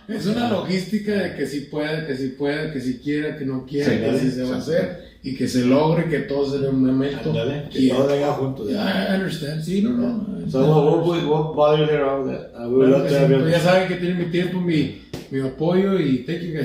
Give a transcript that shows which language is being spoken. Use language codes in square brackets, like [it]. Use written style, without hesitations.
[es] Es una logística de que si puede, que si quiera, que no quiera, Sí, que si se va a hacer y que se logre, que todo se dé un momento. Ándale, que Y todo venga juntos. [en] I understand, sí, no. So we'll bother you later on with that. We would love to have [es] Pues ya [en] you. [es] saben que tienen mi tiempo, mi apoyo y [en] thank you guys.